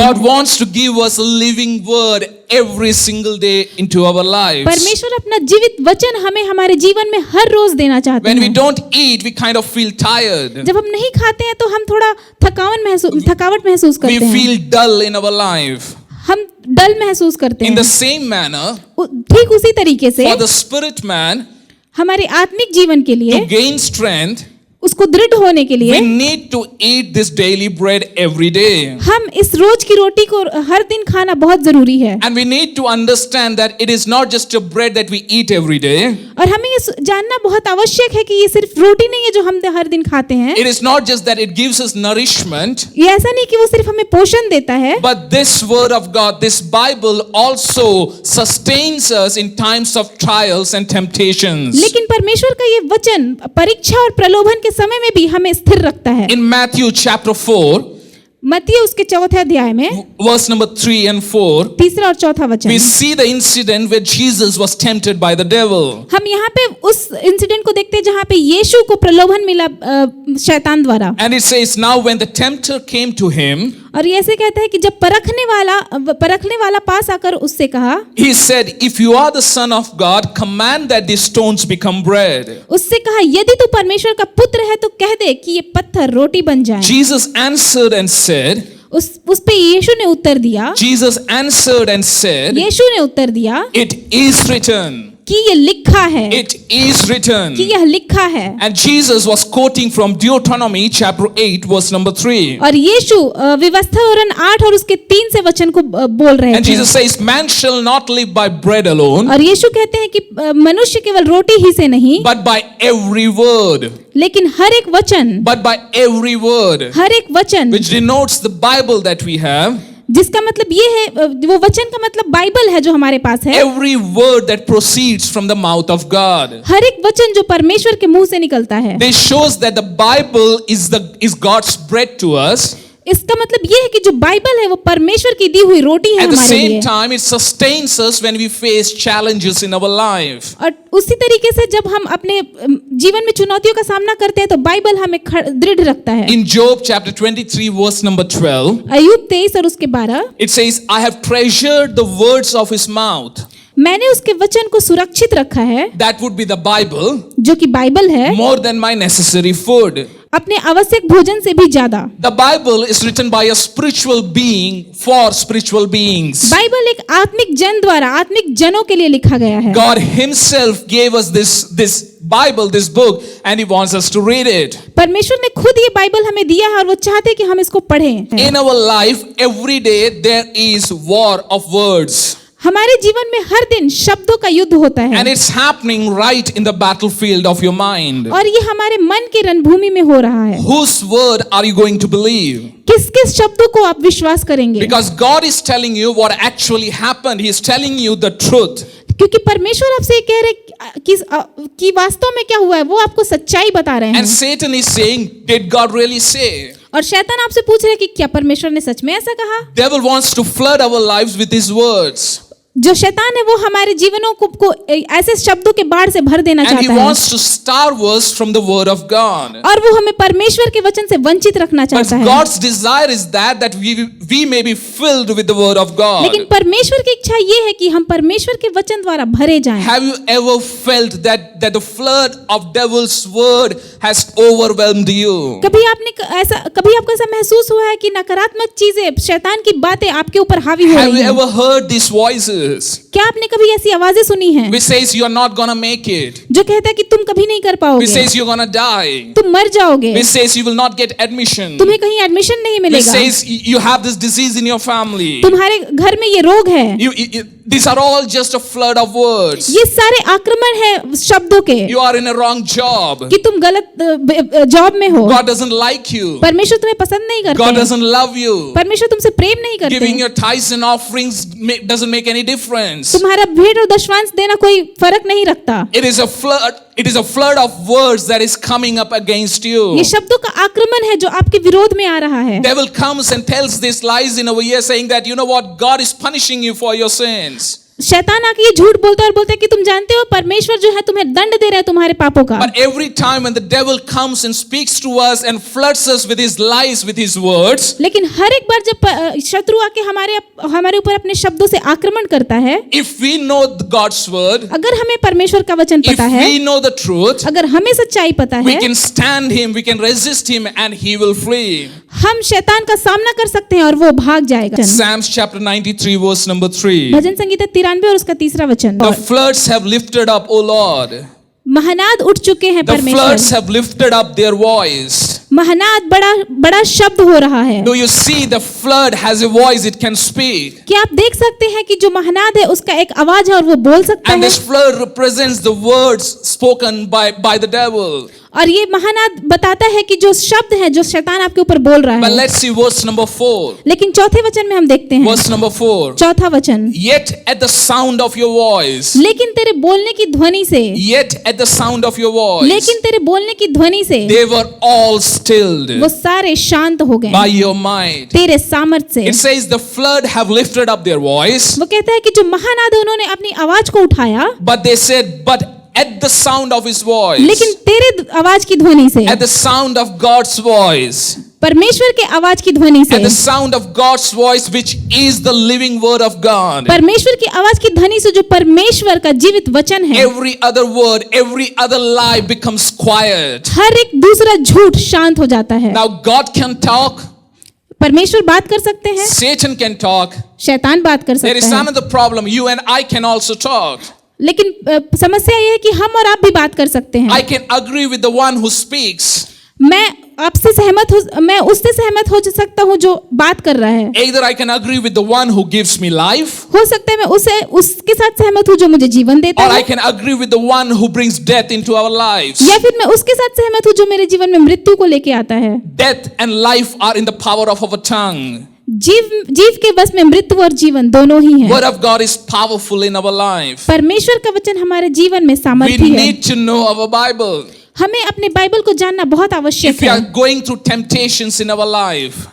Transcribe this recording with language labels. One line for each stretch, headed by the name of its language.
English: God
Hindi: हैं।
English: wants to give us a living word every single day into our lives.
Hindi: परमेश्वर अपना जीवित वचन हमें हमारे जीवन में हर रोज देना चाहते
English: When we
Hindi: हैं।
English: don't eat, we kind of feel tired.
Hindi: जब हम नहीं खाते हैं तो हम थोड़ा थकावट महसूस
English: We
Hindi: करते हैं,
English: feel dull in our life.
Hindi: हम डल महसूस करते
English: In the
Hindi: हैं।
English: same manner,
Hindi: ठीक उसी तरीके से
English: for the spirit man
Hindi: हमारे आत्मिक जीवन के लिए,
English: to gain strength,
Hindi: उसको दृढ़ होने के
English: we
Hindi: लिए
English: need to eat this daily bread every day.
Hindi: हम इस रोज की रोटी को हर दिन खाना बहुत जरूरी है।
English: And we need to understand that it is not just a bread that we eat every day.
Hindi: और हमें ये जानना बहुत आवश्यक है कि ये सिर्फ रोटी नहीं है जो हम हर दिन खाते हैं।
English: It is not just that it gives us nourishment,
Hindi: ये ऐसा नहीं कि वो सिर्फ हमें पोषण देता है,
English: but this word of God, this Bible also sustains us in times of trials and temptations.
Hindi: लेकिन परमेश्वर का ये वचन परीक्षा और प्रलोभन के समय में भी हमें स्थिर रखता है।
English: In Matthew chapter 4,
Hindi: मत्ती उसके 4th अध्याय में
English: verse number 3 and 4,
Hindi: तीसरा और चौथा वचन,
English: we see the incident where Jesus was tempted by the devil.
Hindi: हम यहाँ पे उस इंसिडेंट को देखते हैं जहाँ पे यीशु को प्रलोभन मिला शैतान द्वारा।
English: And it says, now when the tempter came to him,
Hindi: और ये ऐसे कहता है कि जब परखने वाला पास आकर उससे कहा,
English: he said, if you are the son of God, command that these stones become bread.
Hindi: उससे कहा यदि तू परमेश्वर का पुत्र है तो कह दे कि ये पत्थर रोटी बन जाए।
English: Jesus answered and said,
Hindi: उस पे यीशु ने उत्तर दिया,
English: Jesus answered and said,
Hindi: यीशु ने उत्तर दिया
English: it is written.
Hindi: कि ये लिखा है,
English: It is written.
Hindi: कि यह लिखा है।
English: And Jesus was quoting from Deuteronomy chapter 8 verse number 3.
Hindi: और यीशु व्यवस्था वरन 8 और उसके 3 से वचन को बोल रहे
English: And
Hindi: थे।
English: Jesus says, man shall not live by bread alone,
Hindi: और यीशु कहते हैं कि मनुष्य केवल रोटी ही से नहीं,
English: but by every word.
Hindi: लेकिन हर एक वचन,
English: But by every word,
Hindi: हर एक वचन,
English: which denotes the Bible that we have,
Hindi: जिसका मतलब ये है, वो वचन का मतलब बाइबल है जो हमारे पास है।
English: every word that proceeds from the mouth of God.
Hindi: हर एक वचन जो परमेश्वर के मुंह से निकलता है,
English: This shows that the Bible is God's bread to us.
Hindi: इसका मतलब ये है कि जो बाइबल है वो परमेश्वर की दी हुई रोटी है
English: At the
Hindi: हमारे
English: same
Hindi: लिए।
English: time, it sustains us when we face challenges in our life.
Hindi: और उसी तरीके से जब हम अपने जीवन में चुनौतियों का सामना करते हैं तो बाइबल हमें दृढ़ रखता है।
English: In Job chapter 23 verse number 12,
Hindi: अय्यूब 23 और उसके 12,
English: it says, I have treasured the words of his mouth.
Hindi: मैंने उसके वचन को सुरक्षित रखा है,
English: That would be the Bible,
Hindi: जो कि बाइबल है,
English: more than my necessary food.
Hindi: अपने आवश्यक भोजन से भी ज्यादा।
English: The Bible is written by a spiritual being for spiritual beings.
Hindi: Bible एक आत्मिक जन द्वारा आत्मिक जनों के लिए लिखा गया है।
English: God himself gave us this Bible, this book, and he wants us to read it.
Hindi: परमेश्वर ने खुद ये बाइबल हमें दिया है और वो चाहते हैं कि हम इसको पढ़ें।
English: In our life, every day there is war of words.
Hindi: हमारे जीवन में हर दिन शब्दों का युद्ध होता है,
English: And it's happening right in the battlefield of your mind.
Hindi: और ये हमारे मन की रणभूमि में हो रहा है।
English: Whose word are you going to believe?
Hindi: किस किस शब्दों को आप विश्वास करेंगे?
English: Because God is telling you what actually happened. He is telling you the truth.
Hindi: क्योंकि परमेश्वर आपसे ये कह रहे कि वास्तव में क्या हुआ है, वो आपको सच्चाई बता रहे
English: And
Hindi: हैं।
English: Satan is saying, did God really say?
Hindi: और शैतान आपसे पूछ रहे हैं कि क्या परमेश्वर ने सच में ऐसा कहा?
English: Devil wants to flood our lives with his words.
Hindi: जो शैतान है वो हमारे जीवनों को ऐसे शब्दों के बाढ़ से भर देना
English: And he
Hindi: चाहता है,
English: wants to starve us from the word of God.
Hindi: और वो हमें परमेश्वर के वचन से वंचित रखना
English: But
Hindi: चाहता है।
English: God's desire is that we may be filled with the word of God.
Hindi: लेकिन परमेश्वर की इच्छा ये है कि हम परमेश्वर के वचन द्वारा भरे जाएं।
English: Have you ever felt that the flood of devil's word has overwhelmed you?
Hindi: कभी आपको ऐसा महसूस हुआ है कि नकारात्मक चीजें, शैतान की बातें आपके ऊपर हावी हो
English: Have
Hindi: रही
English: you
Hindi: हैं?
English: ever heard these voices
Hindi: क्या आपने कभी ऐसी आवाजें सुनी हैं
English: which says you're not gonna make it,
Hindi: जो कहता है कि तुम कभी नहीं कर
English: which
Hindi: पाओगे,
English: says you're gonna die,
Hindi: तुम मर जाओगे,
English: which says you will not get admission,
Hindi: तुम्हें कहीं एडमिशन नहीं
English: which
Hindi: मिलेगा,
English: says you have this disease in your family?
Hindi: तुम्हारे घर में ये रोग है?
English: These are all just a flood of words.
Hindi: ये सारे आक्रमण है शब्दों के
English: You are in a wrong job.
Hindi: कि तुम गलत जॉब में हो,
English: God doesn't like you.
Hindi: परमेश्वर तुम्हें पसंद नहीं
English: God
Hindi: करते,
English: doesn't love you.
Hindi: परमेश्वर तुमसे प्रेम नहीं करते,
English: Giving your tithes and offerings doesn't make any difference.
Hindi: तुम्हारा भेंट और दशवांश देना कोई फर्क नहीं रखता।
English: It is a flood. It is a flood of words that is coming up against you.
Hindi: ये शब्दों का आक्रमण है जो आपके विरोध में आ रहा है।
English: Devil comes and tells these lies in our ear, saying that you know what, God is punishing you for your sins.
Hindi: शैतान आके ये झूठ बोलता है और बोलता है कि तुम जानते हो परमेश्वर जो है तुम्हें दंड दे रहा है तुम्हारे पापों का।
English: But every time when the devil comes and speaks to us and floods us with his lies, with his words,
Hindi: लेकिन हर एक बार जब शत्रु आके हमारे ऊपर अपने शब्दों से आक्रमण करता है,
English: if we know God's word,
Hindi: अगर हमें परमेश्वर का वचन
English: if
Hindi: पता है,
English: we know the truth,
Hindi: अगर हमें सच्चाई पता
English: we
Hindi: है,
English: can stand him, we can resist him, and he will flee.
Hindi: हम शैतान का सामना कर सकते हैं और वो भाग जाएगा।
English: Psalms chapter 93 verse number 3.
Hindi: भजन संगीता 93 और उसका 3रा वचन।
English: The floods have lifted up, O Lord.
Hindi: Mahanad उठ चुके हैं
English: The
Hindi: परमेश्वर,
English: floods have lifted up their voice.
Hindi: Mahanad बड़ा शब्द हो रहा है।
English: Do you see the flood has a voice, it can speak.
Hindi: क्या आप देख सकते हैं कि जो महानाद है उसका एक आवाज है और वो बोल सकता
English: And
Hindi: है,
English: this flood represents the words spoken by the devil.
Hindi: और ये महानाद बताता है कि जो शब्द है जो शैतान आपके ऊपर बोल रहा
English: But
Hindi: है।
English: let's see verse number 4.
Hindi: लेकिन चौथे वचन में हम देखते हैं,
English: Verse number 4.
Hindi: चौथा वचन,
English: Yet at the sound of your voice,
Hindi: लेकिन तेरे बोलने की ध्वनि से,
English: yet at the sound of your voice,
Hindi: लेकिन तेरे बोलने की ध्वनि से
English: they were all stilled
Hindi: वो सारे शांत हो गए
English: by your might.
Hindi: तेरे सामर्थ्य
English: It
Hindi: से।
English: says the flood have lifted up their voice,
Hindi: वो कहता है कि जो महानाद है उन्होंने अपनी आवाज को उठाया,
English: but they said, but at the sound of his voice,
Hindi: लेकिन तेरे आवाज की ध्वनि से,
English: at the sound of God's voice,
Hindi: परमेश्वर के आवाज की ध्वनि से,
English: at the sound of God's voice, which is the living word of God,
Hindi: परमेश्वर की आवाज की ध्वनि से जो परमेश्वर का जीवित वचन है,
English: every other word, every other lie becomes quiet.
Hindi: हर एक दूसरा झूठ शांत हो जाता है।
English: Now God can talk,
Hindi: परमेश्वर बात कर सकते हैं,
English: Satan can talk.
Hindi: शैतान बात कर
English: There is
Hindi: सकता है,
English: another problem. You and I can also talk.
Hindi: लेकिन समस्या ये है कि हम और आप भी बात कर सकते हैं।
English: I can agree with the one who speaks.
Hindi: मैं उससे सहमत हो सकता हूँ जो बात कर रहा है।
English: Either I can agree with the one who gives me life,
Hindi: हो सकता है मैं उसके साथ सहमत हूँ जो मुझे जीवन देता
English: or I
Hindi: है,
English: can agree with the one who brings death into our lives.
Hindi: या फिर मैं उसके साथ सहमत हूँ जो मेरे जीवन में मृत्यु को लेके आता है।
English: Death and life are in the power of our tongue.
Hindi: जीव के बस में मृत्यु और जीवन दोनों ही हैं।
English: Word of God is powerful in our life.
Hindi: परमेश्वर का वचन हमारे जीवन में
English: We
Hindi: सामर्थ्य है।
English: need to know our Bible.
Hindi: हमें अपने बाइबल को जानना बहुत आवश्यक
English: If we
Hindi: है।
English: are going through temptations in our life,